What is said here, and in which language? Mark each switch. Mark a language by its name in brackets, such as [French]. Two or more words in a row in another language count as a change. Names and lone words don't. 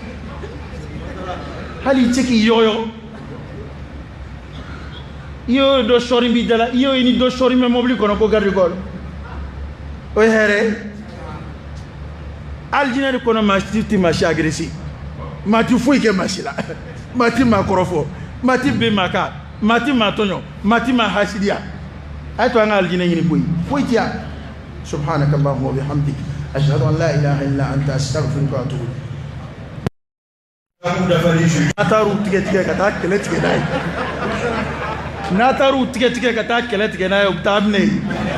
[Bambara] i tɛ k'i yɔgɔyɔgɔ i y'o dɔ sɔɔri b'i da la i y'o ye ni dɔ sɔɔri bɛ mobili kɔnɔ ko [French] garde corps [Bambara] o ye hɛrɛ ye alijinɛ de kɔnɔ maa tɛ maa si agressé maa tɛ foyi kɛ maa si la maa tɛ maa kɔrɔfɔ maa tɛ ben maa kan maa tɛ maa tɔɲɔ maa tɛ maa hasidiya a ye to an ka alijinɛ ɲini koyi foyi tɛ yan [Arabic] سبحانك اللهم وبحمدك أشهد أن لا إله إلا أنت أستغفرك وأتوب [Bambara] n'a taar'u tigɛ ka taa kɛlɛ tigɛ n'a ye n'a taar'u tigɛ ka taa kɛlɛ tigɛ n'a ye u bɛ taa minɛ